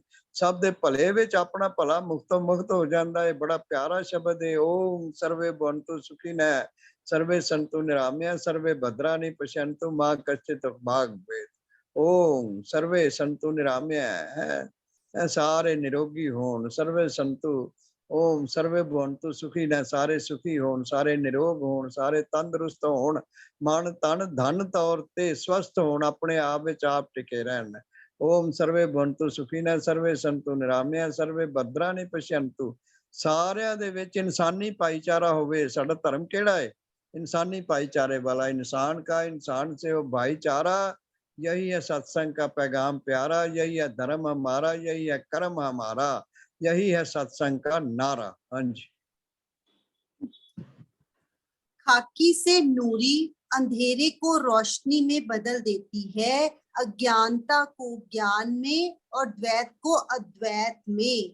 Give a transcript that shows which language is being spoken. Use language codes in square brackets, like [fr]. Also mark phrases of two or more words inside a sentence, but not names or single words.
[pa] ਸਭ ਦੇ ਭਲੇ ਵਿੱਚ ਆਪਣਾ ਭਲਾ ਮੁਕਤੋ ਮੁਕਤ ਹੋ ਜਾਂਦਾ ਹੈ। ਬੜਾ ਪਿਆਰਾ ਸ਼ਬਦ ਹੈ, [sa] ओम सर्वे भवन्तु सुखिनः सर्वे सन्तु निरामयः सर्वे भद्राणि पश्यन्तु मा कश्चित् भाग भेद। ओम सर्वे सन्तु निरामय [pa] ਹੈ, ਸਾਰੇ ਨਿਰੋਗੀ ਹੋਣ। [sa] सर्वे सन्तु, ओम सर्वे भवंतु सुखी न, [pa] ਸਾਰੇ ਸੁਖੀ ਹੋਣ, ਸਾਰੇ ਨਿਰੋਗ ਹੋਣ, ਸਾਰੇ ਤੰਦਰੁਸਤ ਹੋਣ, ਮਨ ਤਨ ਧਨ ਤੌਰ ਤੇ ਸਵਸਥ ਹੋਣ, ਆਪਣੇ ਆਪ ਵਿੱਚ ਆਪ ਟਿਕੇ ਰਹਿਣ। [sa] ओम सर्वे भवंतु सुखी न सर्वे संतु निरामया सर्वे भद्राणि पश्यंतु। [pa] सारिਆਂ ਦੇ ਵਿੱਚ ਇਨਸਾਨੀ ਭਾਈਚਾਰਾ ਹੋਵੇ। ਸਾਡਾ ਧਰਮ ਕੇਹੜਾ ਹੈ? ਇਨਸਾਨੀ ਭਾਈਚਾਰੇ ਵਾਲਾ। [hi] इंसान का इंसान से वो भाईचारा, यही है सत्संग का पैगाम प्यारा, यही है धर्म हमारा, यही है कर्म हमारा, यही है सत्संग का नारा। हाँ जी। खाकी से नूरी अंधेरे को रोशनी में बदल देती है, अज्ञानता को ज्ञान में और द्वैत को अद्वैत में।